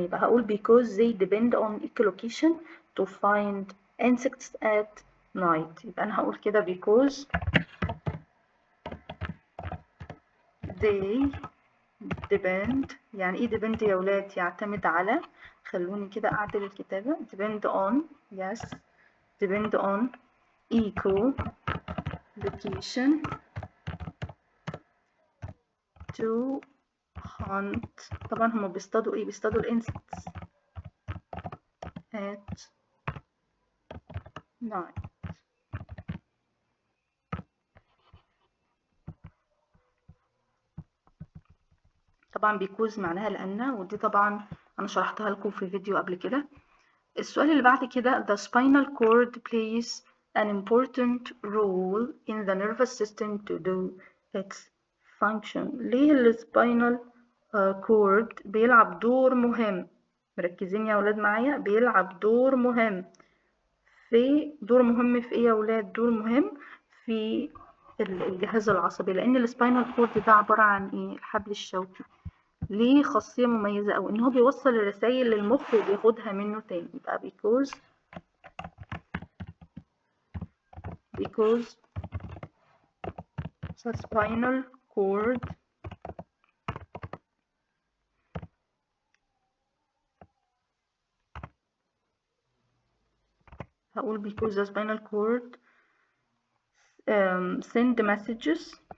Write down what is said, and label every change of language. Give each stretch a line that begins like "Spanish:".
Arabic: يبقى هقول
English: because they depend on echolocation to find insects at night.
Arabic: يبقى أنا هقول كده
English: because they depend.
Arabic: يعني إيه depend يا ولاد؟ يعتمد على. خلوني كده أعدل الكتابة.
English: depend on، yes depend on echolocation to hunt.
Arabic: طبعا هما بيصطادوا ايه؟ بيصطادوا الانسكتس
English: at night.
Arabic: طبعا because معناها لأن، ودي طبعا أنا شرحتها لكم في فيديو قبل كده. السؤال اللي بعد كده
English: the spinal cord plays an important role in the nervous system to do its function.
Arabic: ليه السباينال كورد بيلعب دور مهم؟ مركزين يا ولاد معايا؟ بيلعب دور مهم في ايه يا ولاد؟ دور مهم في الجهاز العصبي. لان السباينال كورد ده عبارة عن ايه؟ الحبل الشوكي. ليه خاصية مميزة أوي؟ إن هو بيوصل الرسايل للمخ وبياخدها منه تاني. يبقى
English: because the spinal cord
Arabic: هقول
English: because the spinal cord send messages